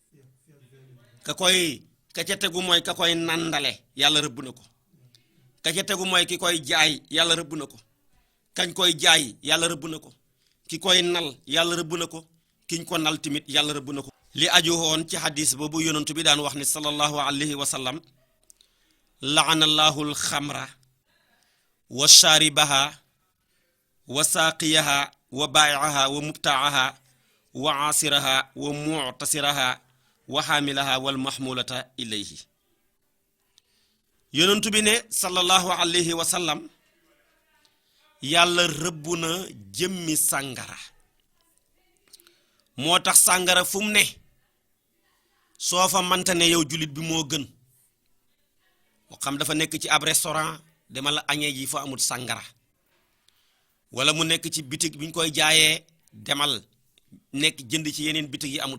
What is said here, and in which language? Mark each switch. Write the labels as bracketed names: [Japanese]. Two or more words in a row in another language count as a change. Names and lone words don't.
[Wolof] ka ca tegu mooy ka koy nandale yàlla rëbb na ko ka ca tegu mooy ki koy jaay yàlla rëbb na ko kañ koy jaay yàlla rëbb na ko ki koy nal yàlla rëbb na ko kiñ ko nal tamit yàlla rëbb na ko li aju woon ci hadis boobu yonentu bi daan wax ni [Arabic] صلى الله عليه وسلم لعن الله الخمر وشاربها وساقيها وبائعها ومبتاعها وعاصرها ومعتصرها وحاملها والمحمولة إليه [Wolof] yonentu bi ne [Arabic] صلى الله عليه وسلم [Wolof] yàlla rëbb na jëmmi sàngara moo tax sàngara fu mu ne soo fa manta ne yow jullit bi moo gën moo xam dafa nekk ci ab restaurant demal añee ji fa amul sàngara wala mu nekk ci bitig bi ñu koy jaayee demal nekk jënd ci yeneen bitig yi amul